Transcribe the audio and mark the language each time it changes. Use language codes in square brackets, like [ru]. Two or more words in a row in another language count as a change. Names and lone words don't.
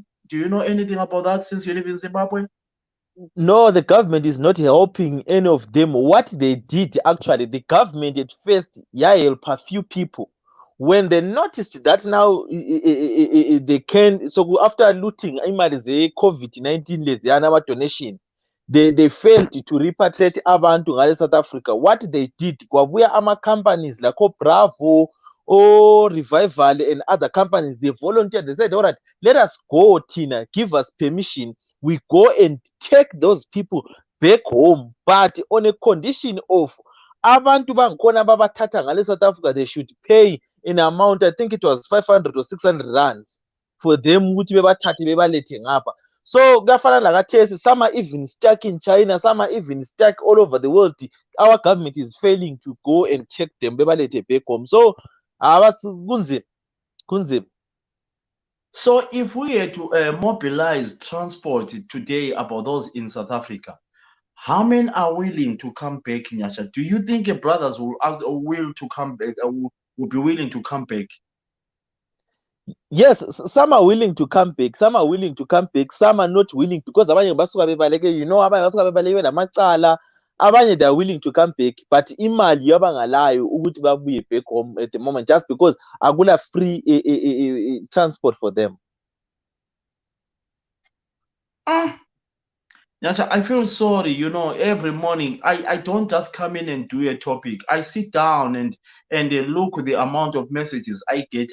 [en] Do you know anything about that since you live in Zimbabwe? No, the government is not helping any of them. What they did actually, the government at first, yeah, help a few people. When they noticed that now they can, so after looting [nd] imali ze-COVID-19 leziyana [en] donation, they failed to repatriate [nd] abantu ngale South Africa. [en] What they did, [nd] kwabuya ama-companies [en] like Bravo, Revival and other companies, they volunteered. They said, all right, let us go, Tina, give us permission, we go and take those people back home, but on a condition of [nd] abantu bangikhona babathatha ngale South Africa, [en] they should pay in amount, I think it was 500 or 600 rands for them [nd] ukuthi bebathathe bebalethe ngapha. [en] So [nd] kuyafana lakathesi, [en] some are even stuck in China, some are even stuck all over the world. Our government is failing to go and take them bebalethe back home. [nd] So kunzima, kunzima. [en] So if we had to mobilize transport today about those in South Africa, how many are willing to come back, Nyasha? Do you think brothers will will to come back? Will be willing to come back? Yes, some are willing to come back, some are willing to come back, some are not willing, because [nd] abanye basuka bebaleke, abanye basuka bebaleke namacala, abanye [en] they are willing to come back, but [nd] imali abangalayo ukuthi babuye [en] back home at the moment, just because akula free transport for them. Ah, Nyasha, I feel sorry. Every morning I don't just come in and do a topic. I sit down and look the amount of messages I get.